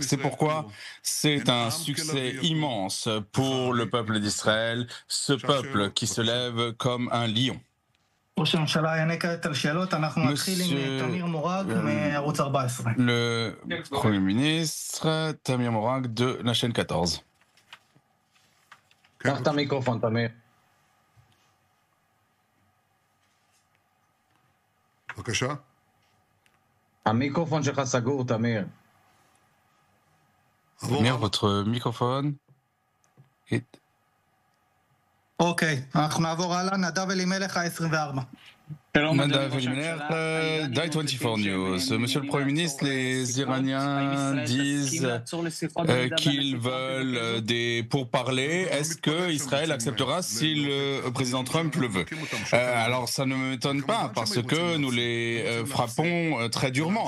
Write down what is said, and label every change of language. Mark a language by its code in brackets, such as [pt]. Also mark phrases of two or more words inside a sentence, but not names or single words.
[fr] C'est pourquoi c'est un succès immense pour le peuple d'Israël, ce peuple qui se lève comme un lion. Monsieur le Premier ministre, Tamir Morag de la chaîne 14. [he] קח את המיקרופון, תמיר. בבקשה. המיקרופון שלך סגור, תמיר. Tamir, votre microphone est... אוקיי, אנחנו נעבור הלאה. נדב אלימלך, ה-24. [fr] Nadav Elimelech, Dai 24 News. Monsieur le Premier ministre, les Iraniens disent qu'ils veulent des pourparlers. Est-ce que Israël acceptera si le président Trump le veut? Alors ça ne m'étonne pas parce que nous les frappons très durement.